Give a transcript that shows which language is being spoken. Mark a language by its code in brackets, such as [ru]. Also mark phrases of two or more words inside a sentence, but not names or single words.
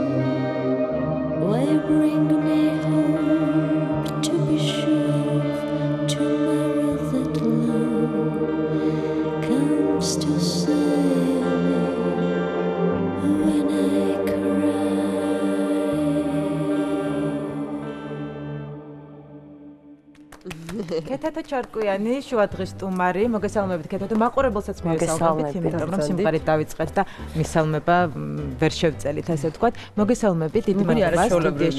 [en] Why bring me home to be sure tomorrow that love comes to save me when I cry? [ka] ქეთათო ჩარკვიანი შუადღის სტუმარი მოგესალმებით ქეთათო მაყურებელსაც მოგესალმებით იმიტომ რომ სიმღერით დავიწყეთ და მისალმება ვერ შევწელით ასე ვთქვათ მოგესალმებით დიდი მადლობა სტუდიაში